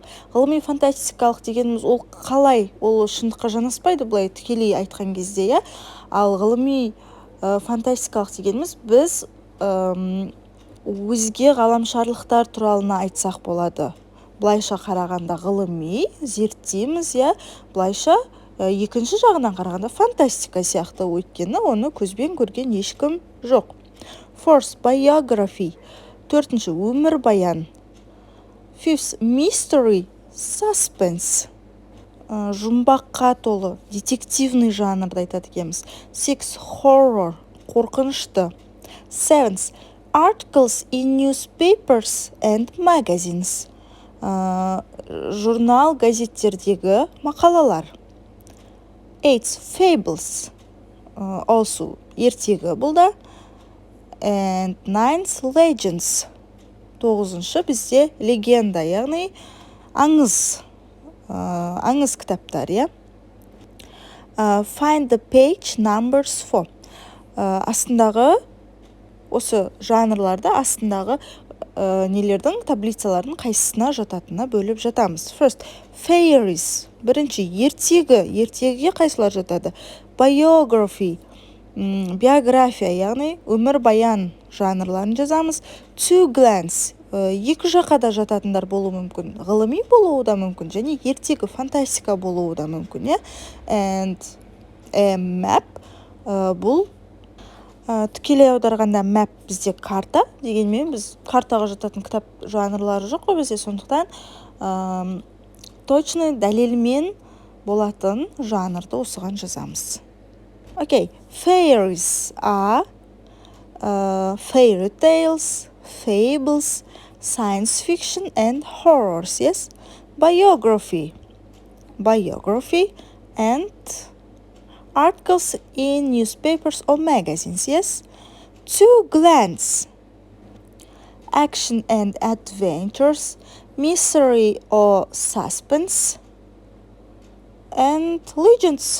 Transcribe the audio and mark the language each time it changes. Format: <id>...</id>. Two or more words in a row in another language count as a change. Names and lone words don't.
<kk>Ғылыми фантастикалық дегеніміз ол қалай? Ол шындыққа жанаспайды, бұлай тікелей айтқан кезде, Ал ғылыми фантастикалық дегеніміз біз өзге ғаламшарлықтар туралына айтсақ болады. Бұлайша қарағанда ғылыми, зерттейміз, Бұлайша екінші жағынан қарағанда фантастика сияқты, өйткені оны көзбен көрген ешкім жоқ.</kk> <en>Fourth, biography.</en> <kk>Төртінші, өмір баян.</kk> <en>Fifth, mystery, suspense.</en> <kk>Жұмбаққа толы, детективный жанрды айтады екенбіз.</kk> <en>Sixth, horror, қорқынышты. Seventh, articles in newspapers and magazines.</en> <kk>Журнал, газеттердегі мақалалар.</kk> <en>Eighth, fables, also</en> <kk>ертегі бұл да.</kk> <en>And ninth, legends.</en> <kk>9-шы бізде легенда, яғни аңыз кітаптар,</kk> <en>Find the page numbers for.</en> <kk>Астындағы, осы жанрларды астындағы нелердің таблицалардың қайсысына жататына бөліп жатамыз.</kk> <en>First, fairies.</en> <kk>Бірінші, ертегіге қайсылар жатады? Biography, биография, яғни өмір баян жанрларын жазамыз.</kk> <en>To glance,</en> <kk>екі жаққа да жататындар болуы мүмкін. Ғылыми болуы да мүмкін, және ертегі, фантастика болуы да мүмкін.</kk> <en>And a map,</en> <kk>бұл тікелей аударғанда map бізде карта, дегенмен біз картаға жататын кітап жанрлары жоқ қой бізде, сондықтан точно дәлелмен болатын жанрды осыған жазамыз.</kk> <en>Okay, fairies are fairy tales, fables, science fiction and horrors, Biography, and articles in newspapers or magazines, To glance, action and adventures, mystery or suspense, and legends.</en>